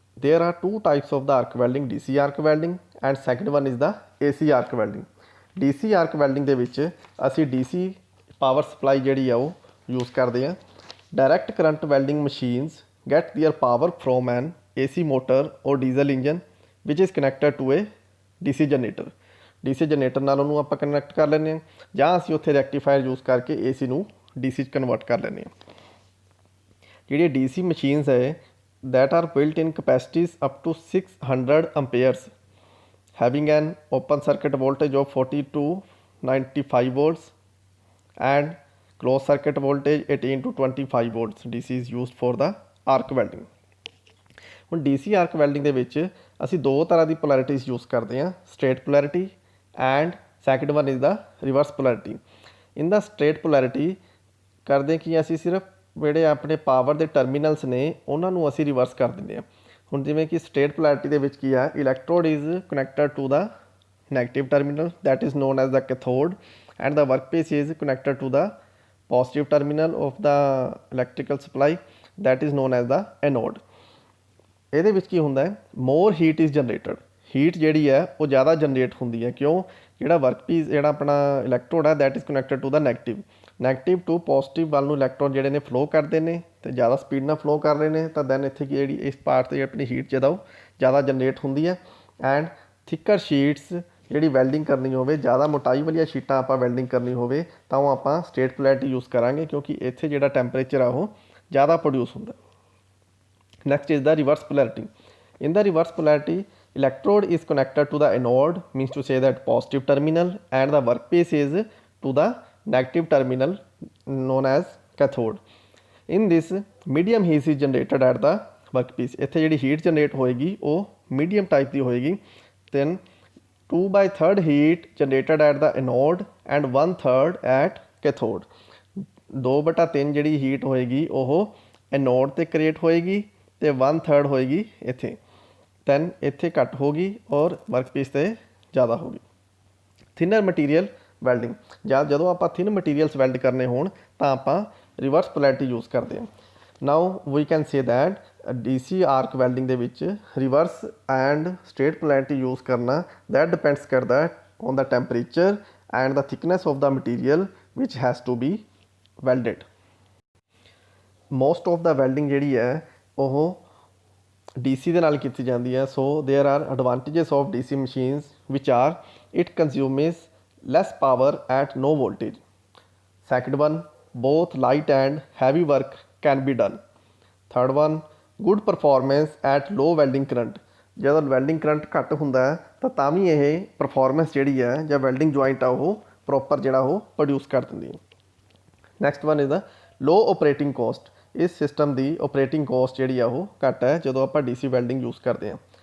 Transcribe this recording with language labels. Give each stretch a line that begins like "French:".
English: there are two types of the arc welding, DC arc welding and second one is the AC arc welding.
Punjabi: DC arc welding ਦੇ ਵਿੱਚ ਅਸੀਂ DC power supply ਜਿਹੜੀ ਆ ਉਹ use ਕਰਦੇ ਹਾਂ.
English: Direct current welding machines get their power from an AC motor or diesel engine which is connected to a DC generator.
Punjabi: DC generator ਨਾਲ ਉਹਨੂੰ ਆਪਾਂ ਕਨੈਕਟ ਕਰ ਲੈਂਦੇ ਹਾਂ ਜਾਂ ਅਸੀਂ ਉੱਥੇ ਰੈਕਟੀਫਾਇਰ ਯੂਜ਼ ਕਰਕੇ AC ਨੂੰ DC 'ਚ ਕਨਵਰਟ ਕਰ ਲੈਂਦੇ ਹਾਂ. ਜਿਹੜੀਆਂ DC ਮਸ਼ੀਨਸ ਹੈ
English: that are built in capacities up to 600 amperes having an open circuit voltage of 40 to 95 volts and closed circuit voltage 18 to 25 volts. DC is used for the arc welding.
Punjabi: ਹੁਣ DC arc welding ਦੇ ਵਿੱਚ ਅਸੀਂ ਦੋ ਤਰ੍ਹਾਂ ਦੀ polarities use ਕਰਦੇ ਹਾਂ,
English: straight polarity and second one is the reverse polarity. in the straight polarity
Punjabi: ਕਰਦੇ ਕਿ ਅਸੀਂ ਸਿਰਫ ਜਿਹੜੇ ਆਪਣੇ ਪਾਵਰ ਦੇ ਟਰਮੀਨਲਸ ਨੇ ਉਹਨਾਂ ਨੂੰ ਅਸੀਂ ਰਿਵਰਸ ਕਰ ਦਿੰਦੇ ਹਾਂ. ਹੁਣ ਜਿਵੇਂ ਕਿ ਸਟੇਟ ਪੋਲੈਰਿਟੀ ਦੇ ਵਿੱਚ ਕੀ ਆ,
English: Electrode is connected to the negative terminal that is known as the cathode and the workpiece is connected to the positive terminal of the electrical supply that is known as the anode.
Punjabi: ਇਹਦੇ ਵਿੱਚ ਕੀ ਹੁੰਦਾ ਹੈ,
English: More heat is generated.
Punjabi: Heat ਜਿਹੜੀ ਹੈ ਉਹ ਜ਼ਿਆਦਾ generate ਹੁੰਦੀ ਹੈ. ਕਿਉਂ? ਜਿਹੜਾ ਵਰਕਪੀਸ ਜਿਹੜਾ ਆਪਣਾ ਇਲੈਕਟ੍ਰੋਡ ਹੈ
English: that is connected to the
Punjabi: negative to positive ਵੱਲ ਨੂੰ ਇਲੈਕਟ੍ਰੋਨ ਜਿਹੜੇ ਨੇ ਫਲੋ ਕਰਦੇ ਨੇ ਅਤੇ ਜ਼ਿਆਦਾ ਸਪੀਡ ਨਾਲ ਫਲੋ ਕਰ ਰਹੇ ਨੇ ਤਾਂ ਦੈਨ ਇੱਥੇ ਕੀ ਜਿਹੜੀ ਇਸ ਪਾਰਟ 'ਤੇ ਆਪਣੀ ਹੀਟ ਜਿਹੜਾ ਉਹ ਜ਼ਿਆਦਾ ਜਨਰੇਟ ਹੁੰਦੀ ਹੈ.
English: and thicker sheets
Punjabi: ਜਿਹੜੀ ਵੈਲਡਿੰਗ ਕਰਨੀ ਹੋਵੇ, ਜ਼ਿਆਦਾ ਮੋਟਾਈ ਵਾਲੀਆਂ ਸ਼ੀਟਾਂ ਆਪਾਂ ਵੈਲਡਿੰਗ ਕਰਨੀ ਹੋਵੇ ਤਾਂ ਉਹ ਆਪਾਂ ਸਟੇਟ ਪੋਲੈਰਿਟੀ ਯੂਜ਼ ਕਰਾਂਗੇ ਕਿਉਂਕਿ ਇੱਥੇ ਜਿਹੜਾ ਟੈਂਪਰੇਚਰ ਆ ਉਹ ਜ਼ਿਆਦਾ ਪ੍ਰੋਡਿਊਸ ਹੁੰਦਾ.
English: Next is the reverse polarity. in the reverse polarity electrode is connected to the anode, means to say that positive terminal, and the workpiece is to the negative terminal known as cathode. in this medium heat is generated at the workpiece.
Punjabi: ਇੱਥੇ ਜਿਹੜੀ heat generate ਹੋਏਗੀ ਉਹ medium type ਦੀ ਹੋਏਗੀ.
English: then 2/3 heat generated at the anode and 1/3 at cathode.
Punjabi: 2/3 ਜਿਹੜੀ heat ਹੋਏਗੀ ਉਹ anode 'ਤੇ create ਹੋਏਗੀ ਅਤੇ 1/3 ਹੋਏਗੀ ਇੱਥੇ. ਦੈਨ ਇੱਥੇ ਘੱਟ ਹੋਗੀ ਔਰ ਵਰਕਪੀਸ 'ਤੇ ਜ਼ਿਆਦਾ ਹੋਗੀ. ਥਿਨਰ ਮਟੀਰੀਅਲ ਵੈਲਡਿੰਗ, ਜਾਂ ਜਦੋਂ ਆਪਾਂ ਥਿਨ ਮਟੀਰੀਅਲਸ ਵੈਲਡ ਕਰਨੇ ਹੋਣ ਤਾਂ ਆਪਾਂ ਰਿਵਰਸ ਪੋਲੈਰਿਟੀ ਯੂਜ਼ ਕਰਦੇ ਹਾਂ.
English: now we can say that DC arc welding
Punjabi: ਦੇ ਵਿੱਚ
English: Reverse and straight polarity use ਕਰਨਾ that depends ਕਰਦਾ on the temperature and the thickness of the material which has to be welded. Most of the
Punjabi: welding ਜਿਹੜੀ ਹੈ ਉਹ DC ਦੇ ਨਾਲ ਕੀਤੀ ਜਾਂਦੀ ਹੈ.
English: So there are advantages of DC machines which are it consumes less power at no voltage. Second one, both light and heavy work can be done. Third one, good performance at low welding current.
Punjabi: ਜਦੋਂ welding current ਘੱਟ ਹੁੰਦਾ ਹੈ ਤਾਂ ਵੀ ਇਹ performance ਜਿਹੜੀ ਹੈ ਜਾਂ welding joint ਆ ਉਹ ਪ੍ਰੋਪਰ ਜਿਹੜਾ ਉਹ ਪ੍ਰੋਡਿਊਸ ਕਰ ਦਿੰਦੀ ਹੈ.
English: Next one is the low operating cost.
Punjabi: ਇਸ ਸਿਸਟਮ ਦੀ ਓਪਰੇਟਿੰਗ ਕੋਸਟ ਜਿਹੜੀ ਆ ਉਹ ਘੱਟ ਹੈ ਜਦੋਂ ਆਪਾਂ DC ਵੈਲਡਿੰਗ ਯੂਜ਼ ਕਰਦੇ ਹਾਂ.